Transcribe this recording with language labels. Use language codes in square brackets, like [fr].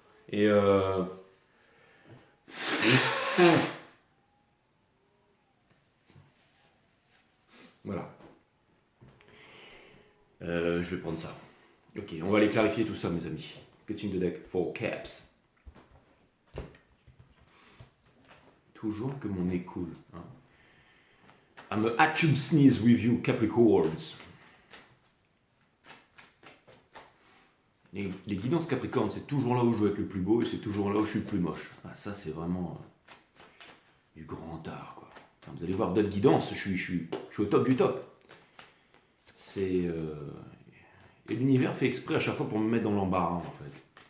[fr] Et voilà. Je vais prendre ça. Ok, on va aller clarifier tout ça, mes amis. Continue de deck, 4 caps. Toujours que mon nez coule. Hein. [en] I'm a hatchum sneeze with you, Capricorns. [fr] Les guidances Capricorne, c'est toujours là où je veux être le plus beau et c'est toujours là où je suis le plus moche. Ah, ça, c'est vraiment du grand art, quoi. Enfin, vous allez voir d'autres guidances, je suis au top du top. Et l'univers fait exprès à chaque fois pour me mettre dans l'embarras, en fait.